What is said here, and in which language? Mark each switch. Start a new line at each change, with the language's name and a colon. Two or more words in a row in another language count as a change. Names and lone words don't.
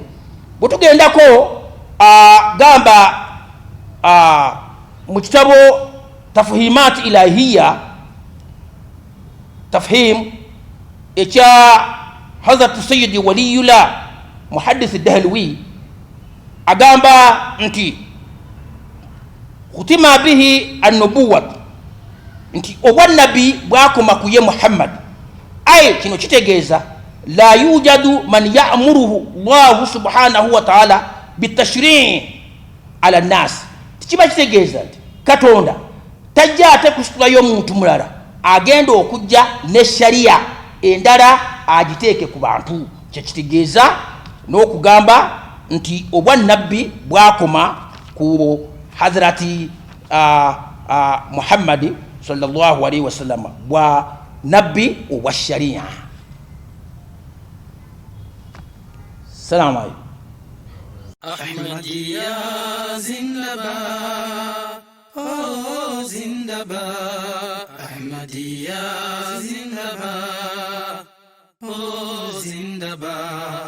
Ganda: Bwe tugendako gamba mu kitabo tafhimat ilahiyya, tafhim ekya Hazrat Sayyid Waliyullah muhaddith Dahlwi, agamba nti
Arabic: ختمت به النبوة,
Ganda: nti obwannabi bwakoma ku ye Muhammad. Aye kino kitegeeza
Arabic: لا يوجد من يأمره الله سبحانه وتعالى بتشريع على الناس.
Ganda: Kiba kitegeeza nti Katonda tajja ate kusitulayo omuntu mulala agenda okujja ne sharia endala agiteeke ku bantu. Kyekitegeeza n'okugamba nti obwannabbi bwakoma ku Hazrati Muhammad
Arabic: صلى الله عليه وسلم
Ganda: bwa nabbi obwa sharia.
Arabic: السلام عليكم.
Urdu: احمدیہ زندہ باد، او زندہ باد. احمدیہ زندہ باد، او زندہ باد.